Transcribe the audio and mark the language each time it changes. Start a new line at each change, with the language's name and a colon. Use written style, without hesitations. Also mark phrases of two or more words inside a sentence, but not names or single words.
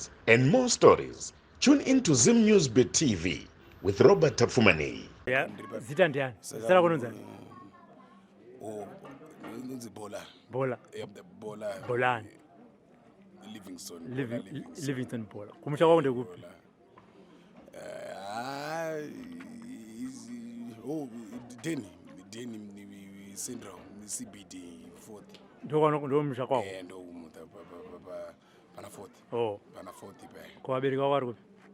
English: and more stories. Tune in to Zim News Beat TV with Robert Tafumani. Yeah,
Shona: zita ndiani? Sala kunonza. Oh, nzi Bola. Bola. The Bola. Bolani. Livingston Bola. Kumusha kwako ndekupi? Denny syndrome, CBD 4th. Ndo musha kwako. Ndo umuta pana 4th. Oh. Pana 4th pa. Kwa abereka kwako kupi?